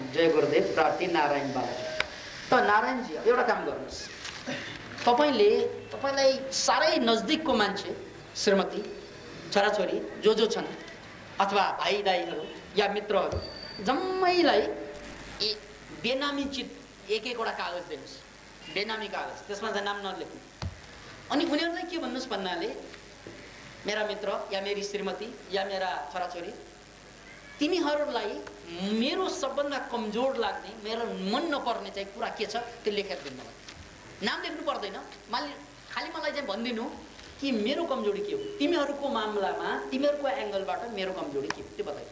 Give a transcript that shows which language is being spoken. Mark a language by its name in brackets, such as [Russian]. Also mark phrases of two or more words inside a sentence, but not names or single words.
[Nepali] जय गुरुदेव प्रार्थी नारायण बाबा। त नारायणजी एउटा काम गर्नुहोस्, तपाईँलाई साह्रै नजिकको मान्छे श्रीमती छोराछोरी जो छन् अथवा भाइ दाइहरू या मित्रहरू जम्मैलाई बेनामी चिट एक-एकवटा कागज दिनुहोस्, बेनामी कागज, त्यसमा चाहिँ नाम नलेख्नु। अनि उनीहरूलाई के भन्नुहोस् भन्नाले मेरा मित्र या मेरी श्रीमती या मेरा छोराछोरी, तिमीहरूलाई मेरो सबभन्दा कमजोर लाग्ने, मेरो मन नपर्ने चाहिँ कुरा के छ त्यो लेखेर दिनु। नाम लेख्नु पर्दैन, खालि मलाई चाहिँ भनिदिनु कि मेरो कमजोरी के हो, तिमीहरूको मामलामा तिमीहरूको एङ्गलबाट मेरो कमजोरी के हो त्यो बताइदिनु।